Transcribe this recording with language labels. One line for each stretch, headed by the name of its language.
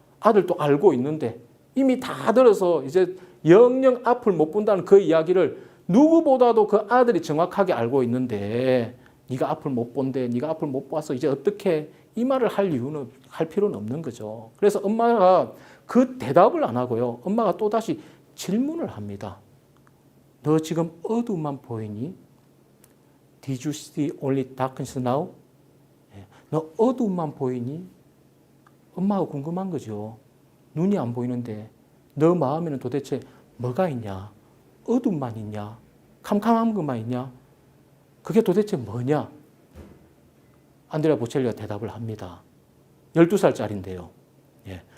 Korean: 아들도 알고 있는데 이미 다 들어서 이제 영영 앞을 못 본다는 그 이야기를 누구보다도 그 아들이 정확하게 알고 있는데 네가 앞을 못 본대, 네가 앞을 못 봐서 이제 어떻게 이 말을 할 필요는 없는 거죠. 그래서 엄마가 그 대답을 안 하고요. 엄마가 또다시 질문을 합니다. 너 지금 어둠만 보이니?
English: Did you see only darkness now?
Korean: 너 어둠만 보이니? 엄마가 궁금한 거죠. 눈이 안 보이는데 너 마음에는 도대체 뭐가 있냐? 어둠만 있냐? 캄캄한 것만 있냐? 그게 도대체 뭐냐? 안드레아 보첼리가 대답을 합니다. 12살짜리인데요. 예.